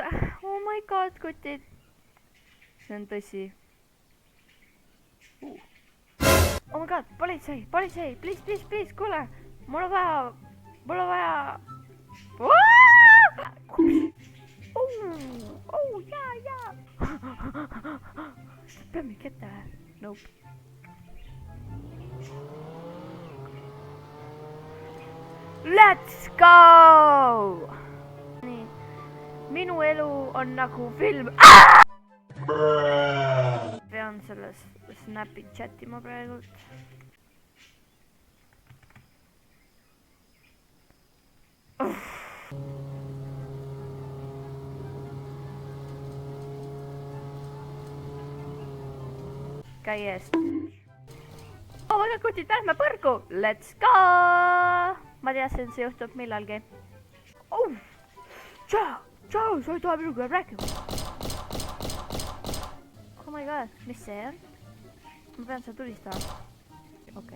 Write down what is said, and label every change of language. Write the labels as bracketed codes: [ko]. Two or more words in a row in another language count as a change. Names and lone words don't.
[en] Oh my god, [et] kutid. See on tõsi. [en] Oh my god, politsei, please, [et] kuule. Mul on vaja. Oh, jaa. Peame kätte või? [en] Nope. Let's go! [et] Nii, minu elu on nagu film. Pean selles Snapi chatima praegult. Käi eest. [en] Oh my god, [et] kutid, lähme põrgu! [en] Let's go! [et] Ma teadsin, see juhtub millalgi. Oh! Tšau, sa ei taha minuga rääkima. [en] Oh my god, [et] mis see on? Ma pean seda tulistama. Okei.